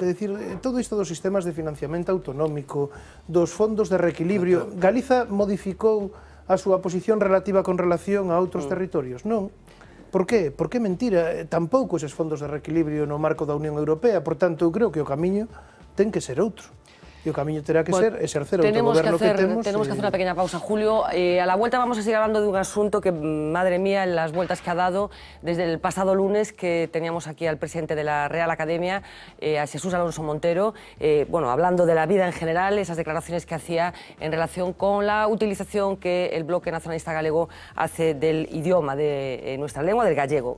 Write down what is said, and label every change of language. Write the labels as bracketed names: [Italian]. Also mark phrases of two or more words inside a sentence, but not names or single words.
[Galician] É dicir, todo isto dos sistemas de financiamento autonómico, dos fondos de reequilibrio, Galiza modificou a súa posición relativa con relación a outros territorios, non? Por qué? Por que mentira? Tampouco eses fondos de reequilibrio no marco da Unión Europea, por tanto, eu creo que o camiño ten que ser outro. E o camiño terá que ser exercer o autogoberno que temos. [Spanish] Tenemos que hacer una pequeña pausa, Julio. A la vuelta vamos a seguir hablando de un asunto que, madre mía, en las vueltas que ha dado desde el pasado lunes, que teníamos aquí al presidente de la Real Academia, a Jesús Alonso Montero, bueno, hablando de la vida en general, esas declaraciones que hacía en relación con la utilización que el Bloque Nacionalista Galego hace del idioma de nuestra lengua, del gallego.